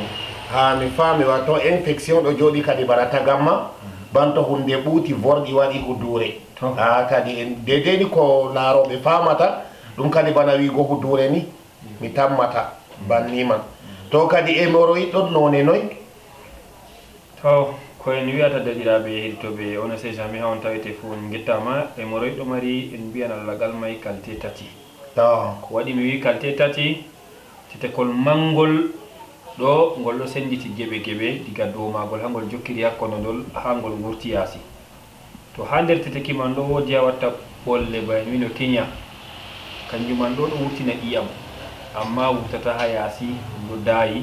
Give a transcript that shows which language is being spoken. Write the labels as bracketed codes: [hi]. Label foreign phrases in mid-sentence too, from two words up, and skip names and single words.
[ff] Ha mi faami, wato infection ɗo jooɗi kadi bana tagamma, banto hunde ɓuuti vorɗi waɗi hudure. Ha kadi en dedeni ko laaroɓe famata ɗum, kadi bana wigo hudure ni mi tammata banni man. To kadi hémorroïde ɗon none noy? To ko en wiyata deɗiraɓe heɗitoɓe [fr] on ne sait jamais [ff] ha on tawete fo on gettama. Hémorroïde ɗo mari, en mbiyan allagal may qualité tati. Ko waɗi mi wi qualité tati, tetekol mangol ɗo ngol ɗo senditi geɓe diga dow magol ha ngol jokkiri hakkono ndol ha ngol wurti yaasi. To ha nder teteki man ɗo woodi ha watta ɓolle ba en wino keña, kanjum man ɗo wurtina ƴiyam, amma wurtata ha yaasi, ɗum ɗo daayi.